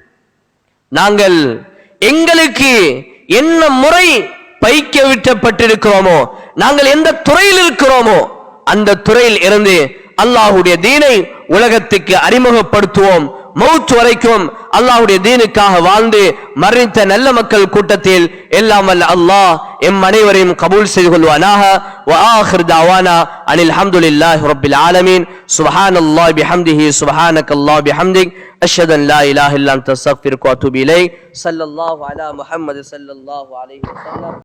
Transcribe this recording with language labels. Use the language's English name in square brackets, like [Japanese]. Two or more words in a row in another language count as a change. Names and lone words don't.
[Tamil] நாங்கள் எங்களுக்கு என்ன முறை பயிக்க விட்டப்பட்டிருக்கிறோமோ, நாங்கள் எந்த துறையில் இருக்கிறோமோ அந்த துறையில் இருந்து அல்லாஹ்வுடைய தீனை உலகத்துக்கு அறிமுகப்படுத்துவோம். மௌத் வரைக்கும் அல்லாஹ்வுடைய தீனுக்காக வாழ்ந்து மரணித்த நல்ல மக்கள் கூட்டத்தில் எல்லாம் வல்ல அல்லாஹ் எம் அனைவரையும் கபூல் செய்து கொள்வானாக. [Arabic] وآخر دعوانا أن الحمد لله رب العالمين سبحان الله بحمده سبحانك الله بحمدك أشهد أن لا إله إلا أنت أستغفرك وأتوب إليك. صلى الله على محمد صلى الله عليه وسلم.